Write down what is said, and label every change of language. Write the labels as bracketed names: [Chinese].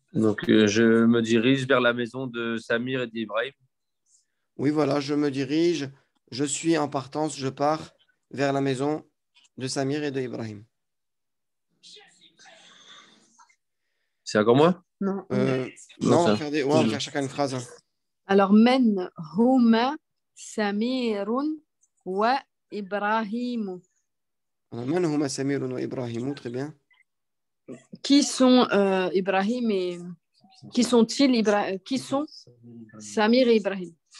[French] Donc, je me dirige vers la maison de Samir et d'Ibrahim. Oui, voilà, je me dirige. Je suis en partance. Je pars vers la maison de Samir et de Ibrahim. C'est encore moi? Non. Non, on va faire on va faire chacun une phrase, hein. [Arabic] Alors, من هما سمير وإبراهيم. Man huma Samirun wa Ibrahim. [French] Très bien. Qui sont Ibrahim et qui sont-ils qui sont Samir et Ibrahim?